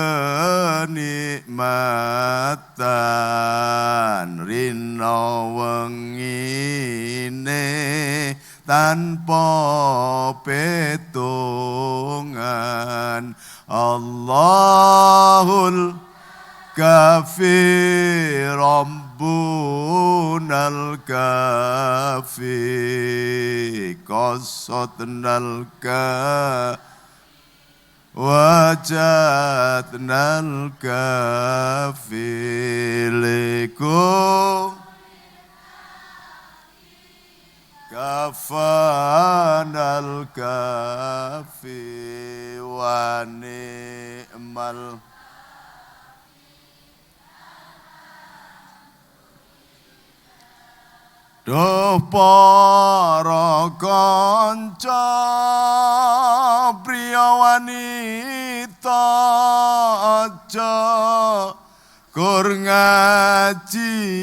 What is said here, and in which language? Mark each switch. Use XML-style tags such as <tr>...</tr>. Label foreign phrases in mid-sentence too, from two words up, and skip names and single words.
<jv>kenikmatan rina wengine tanpa petungan.</jv> <ar>الله الكافي ربنا الكافي قصدنا الكافي وجدنا الكافي لكم كفانا الكافي ونعم.</ar> <jv>Duh para kanca priya wanita aja kur ngaji</jv>